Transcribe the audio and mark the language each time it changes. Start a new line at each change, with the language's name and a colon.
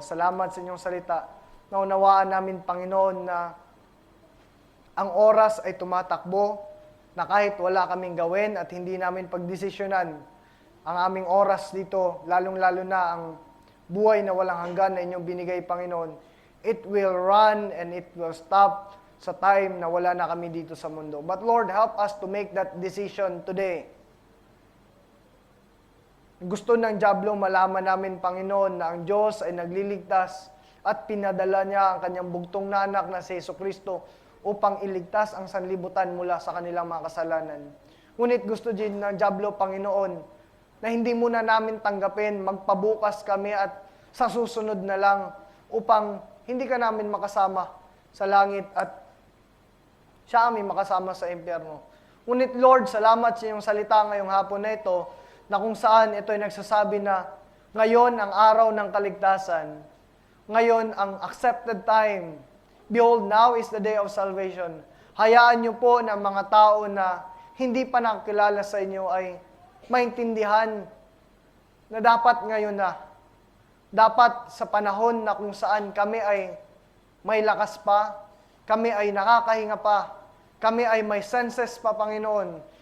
Filipino: Salamat sa inyong salita. Naunawaan namin, Panginoon, na ang oras ay tumatakbo, na kahit wala kaming gawin at hindi namin pagdesisyonan ang aming oras dito, lalong-lalo na ang buhay na walang hanggan na inyong binigay, Panginoon,
English: it will run and it will stop
Filipino: sa time na wala na kami dito sa mundo.
English: But Lord, help us to make that decision today.
Filipino: Gusto ng dyablo malaman namin, Panginoon, na ang Diyos ay nagliligtas at pinadala niya ang kanyang bugtong na anak na si Jesucristo upang iligtas ang sanlibutan mula sa kanilang mga kasalanan. Ngunit gusto din ng dyablo, Panginoon, na hindi muna namin tanggapin, magpabukas kami at sa susunod na lang upang hindi ka namin makasama sa langit at siya kami makasama sa impyerno. Ngunit Lord, salamat sa iyong salita ngayong hapon na ito, na kung saan ito ay nagsasabi na ngayon ang araw ng kaligtasan, ngayon ang
English: accepted time. Behold, now is the day of salvation.
Filipino: Hayaan niyo po na mga tao na hindi pa nakakilala sa inyo ay maintindihan na dapat ngayon na, dapat sa panahon na kung saan kami ay may lakas pa, kami ay nakakahinga pa, kami ay may senses pa, Panginoon.